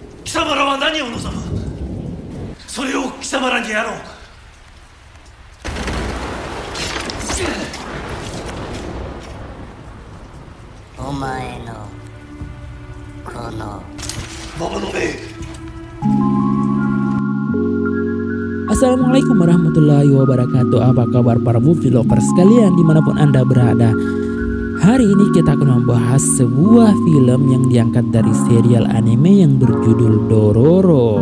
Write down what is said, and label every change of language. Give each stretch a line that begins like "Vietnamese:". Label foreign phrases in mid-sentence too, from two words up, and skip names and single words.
Japanese: 貴様らは何を望む？それを貴様らにやろう。お前のこの魔物め。
Arabic: السلام عليكم ورحمة الله وبركاته.
Indonesian: Apa kabar para
English: movie lovers
Indonesian: sekalian dimanapun anda berada? Hari ini kita akan membahas sebuah film yang diangkat dari serial anime yang berjudul Dororo.